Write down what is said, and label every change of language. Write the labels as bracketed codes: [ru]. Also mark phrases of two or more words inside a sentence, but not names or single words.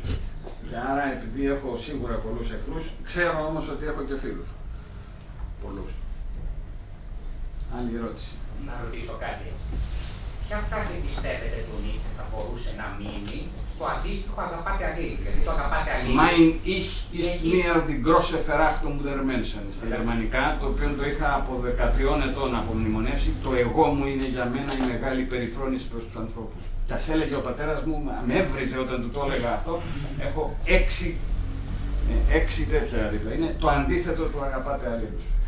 [el] Και άρα επειδή έχω σίγουρα πολλούς εχθρούς, ξέρω όμως ότι έχω και φίλους. Πολλούς. Άλλη ερώτηση. Να ρωτήσω κάτι. Ποια φράση πιστεύετε του Νίτσε θα μπορούσε να μείνει στο αντίστοιχο αγαπάτε αλλήλου. Γιατί το αγαπάτε αλλήλου. [de] Mein Ich ist mir die große Verachtung der Menschen. [el] Στα γερμανικά, το οποίο το είχα από 13 ετών απομνημονεύσει, το εγώ μου είναι για μένα η μεγάλη περιφρόνηση προς τους ανθρώπους. Και ας έλεγε ο πατέρας μου, με έβριζε όταν του το έλεγα αυτό, έχω 6 τέτοια δίπλα. Είναι το αντίθετο του αγαπάτε αλλήλους.